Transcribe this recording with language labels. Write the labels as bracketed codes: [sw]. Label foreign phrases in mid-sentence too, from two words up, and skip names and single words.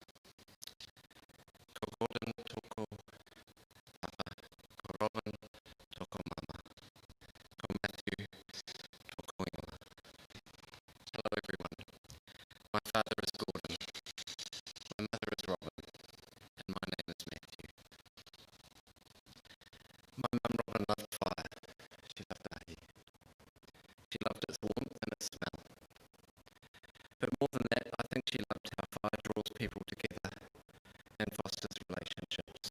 [mi] Ko Gordon toko papa, ko Robyn toko mama, ko Matthew toko ingoa. [en] Hello everyone. My father is Gordon, my mother is Robyn, and my name is Matthew. My mum Robyn loved fire. She loved ahi. She loved its warmth and its smell. But more than that, I think she loved how fire draws people together and fosters relationships.